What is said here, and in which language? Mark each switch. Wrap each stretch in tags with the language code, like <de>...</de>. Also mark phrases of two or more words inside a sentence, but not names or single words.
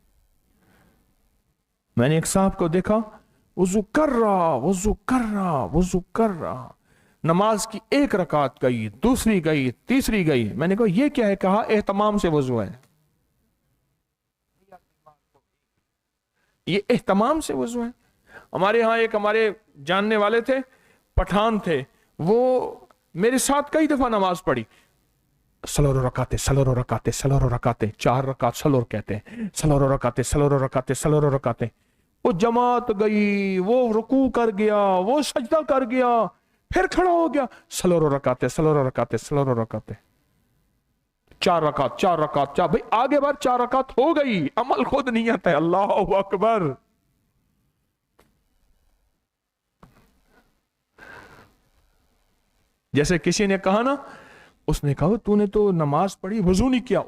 <hi>मैंने एक साहब को देखा वुजू कर रहा, वुजू कर रहा, वुजू कर रहा, नमाज की एक रकात गई, दूसरी गई, तीसरी गई। मैंने कहा ये क्या है? कहा एहतमाम से वुजू है, ये एहतमाम से वुजू है। हमारे यहाँ एक हमारे जानने वाले थे, पठान थे, वो मेरे साथ कई दफा नमाज पढ़ी। सलोरो रकाते, सलोरो रकाते, सलोरो रकाते, 4 रकात सलोर कहते हैं, सलोरो रकाते, सलोरो रकाते, सलोरो रकाते। वो जमात गई, वो रुकू कर गया, वो सजदा कर गया, फिर खड़ा हो गया, सलोरो रकाते, सलोरो रकाते, सलोरो रकाते, 4 रकात, 4 रकात, 4। भाई आगे बार 4 रकात हो गई, अमल खुद नहीं आता है।</hi> <ar>الله أكبر.</ar> <hi>जैसे किसी ने कहा ना, उसने कहा तूने तो नमाज पढ़ी, वजू नहीं किया।</hi>